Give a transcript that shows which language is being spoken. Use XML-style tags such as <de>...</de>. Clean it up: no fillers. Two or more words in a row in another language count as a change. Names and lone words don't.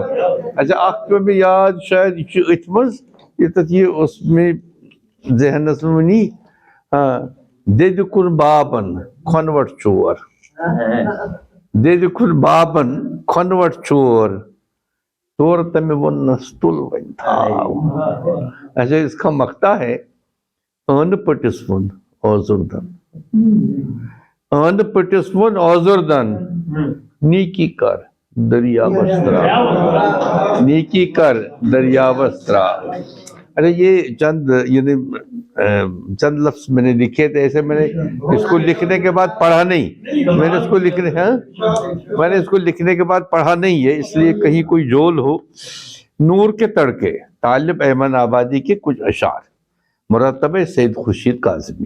<ks>اچھا اکھ پیوٚو مےٚ یاد، شاید یہِ چھُ أتھۍ منٛز ییٚتٮ۪تھ یہِ اوس مےٚ ذہنس منٛز وٕنی. دٮ۪دِ کُن بابن کھۄنوٹ چور، دٮ۪دِ کُن بابن کھۄنوٹ چور، تورٕ تٔمۍ ووٚننس تُل وۄنۍ تھاو.</ks> <ur>اچھا اس کا مقطع ہے:</ur> <ks>ٲنہٕ پٔٹِس ووٚن اوزُردن، ٲنہٕ پٔٹِس ووٚن اوزُردن، نیٖکی کر دریاوس تراو، نیٖکی کر دریاوس تراو.</ks> <ur>اچھا یہ چند چند لفظ میں نے لکھے تھے ایسے. میں نے اس کو لکھنے کے بعد پڑھا نہیں، میں نے اس کو لکھنے میں نے اس کو لکھنے کے بعد پڑھا نہیں ہے، اس لیے کہیں کوئی جول ہو. نور کے تڑکے طالب ایمن آبادی کے کچھ اشعار، مرتبہ سید خورشید کاظمی.</ur>